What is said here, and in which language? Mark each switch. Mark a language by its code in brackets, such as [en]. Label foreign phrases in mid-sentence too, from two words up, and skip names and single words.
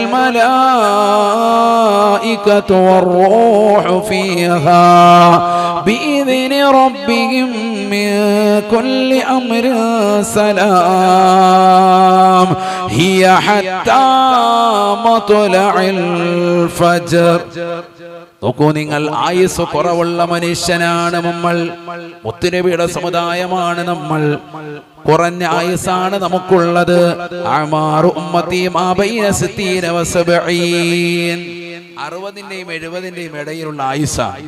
[ar] الملائكة والروح فيها بإذن ربهم من كل أمر سلام هي حتى مطلع الفجر. [ml] നോക്കൂ നിങ്ങൾ, ആയുസ് കുറവുള്ള മനുഷ്യനാണ് നമ്മൾ, മുത്തുനബിയുടെ സമുദായമാണ് നമ്മൾ. കുറഞ്ഞ ആയുസാണ് നമുക്കുള്ളത്. [ar] أعمار أمتي ما بين 60 و 70. [ml] 60ന്റെയും 70ന്റെയും ഇടയിലുള്ള ആയുസാണ്.